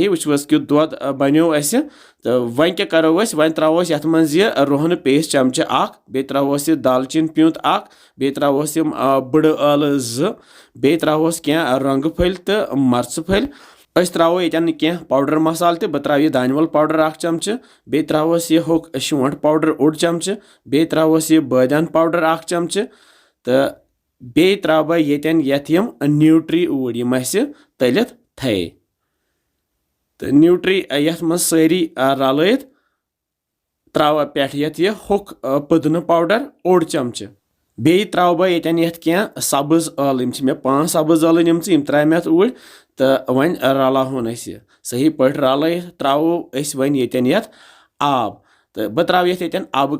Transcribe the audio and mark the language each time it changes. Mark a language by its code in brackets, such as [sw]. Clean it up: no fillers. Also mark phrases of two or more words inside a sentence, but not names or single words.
[ks] वुच कि दोद बनो तो वन क्या करो वन त्रोस ये मज रोहन पेस्ट चमचे बे त्रोस दालचीन प्यूंत बे त्रोस बड़ आल 2 बे त्रोस क्या रंग फल तो मर्च फल त्रो ये क्या पाउडर मसाल तो बह त्रा दानवल पाउडर 1 चमचे बे त्रोस यह होक शोंठ पाउडर 1 चमचे बे त्रोस यह बादान पाउडर 1 चमचे तो बे त्रा बह ये न्यूट्री ऊर यम तलित थे तो न्यूट्री यथ मज सारी रलत त्रो पे ये होक पुदन पाउडर 1 चमचे बे त्रो बह ये क्या सब्ज आल मे 5 सब्ज आल यम त्रा मे ऊर तो वन रलावन सही पे रल त्रो वन ये आब तो बह त्रा ये आब